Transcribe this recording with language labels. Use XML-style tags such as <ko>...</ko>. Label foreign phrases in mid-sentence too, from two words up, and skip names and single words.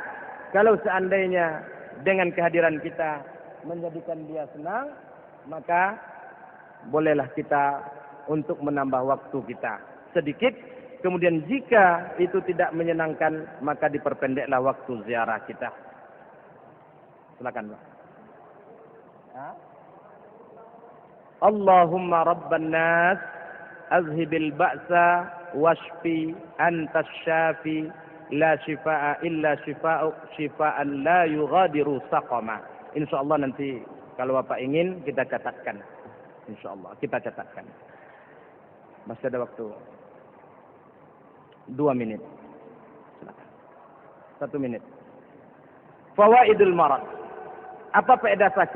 <id>Kalau seandainya dengan kehadiran kita menjadikan dia senang, maka bolehlah kita untuk menambah waktu kita sedikit. Kemudian jika itu tidak menyenangkan, maka diperpendeklah waktu ziarah kita. Silakan, Pak. Ya.</id> <ar>اللهم رب الناس أذهب البأس واشف أنت الشافي لا شفاء إلا شفاؤك شفاء لا يغادر سقما.</ar> <id>Insyaallah nanti kalau Bapak ingin kita catatkan. Insyaallah kita catatkan. Masih ada waktu 2 menit. Silakan. 1 menit.</id> <ar>فوائد المرض.</ar> <id>Apa faedah sakit?</id>